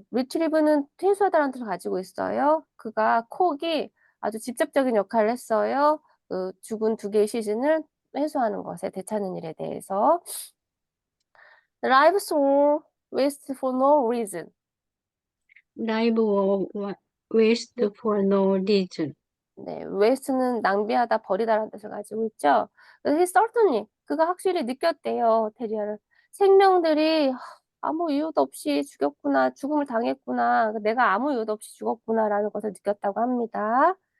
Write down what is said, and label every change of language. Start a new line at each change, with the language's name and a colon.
Korean: retrieve는 퇴수하다라는 뜻을 가지고 있어요. 그가 콕이 아주 직접적인 역할을 했어요. 그 죽은 두 개의 시신을 회수하는 것에 되찾는 일에 대해서.
English: Lives were wasted for no reason. live or waste for no reason.
Korean: 네, waste는 낭비하다, 버리다라는 뜻을 가지고 있죠. 그래서 he certainly, 그가 확실히 느꼈대요, 테리어를. 생명들이 아무 이유도 없이 죽였구나, 죽음을 당했구나, 내가 아무 이유도 없이 죽었구나라는 것을 느꼈다고 합니다.